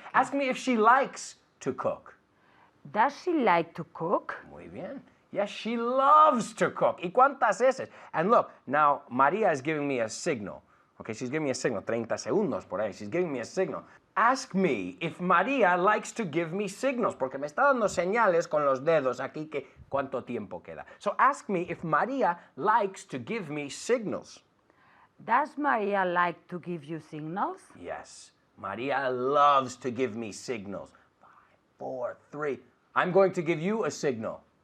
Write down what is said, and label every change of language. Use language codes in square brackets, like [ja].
[en] Ask me if she likes to cook. Does she like to cook? [es] Muy bien. [en] Yes, she loves to cook. [es] ¿Y cuántas S? [en] And look, now Maria is giving me a signal. Okay, she's giving me a signal. [es] 30 segundos por ahí. [en] She's giving me a signal. Ask me if Maria likes to give me signals, [es] porque me está dando señales con los dedos aquí que cuánto tiempo queda. [en] So ask me if Maria likes to give me signals. Does Maria like to give you signals? Yes, Maria loves to give me signals. 5, 4, 3. I'm going to give you a signal.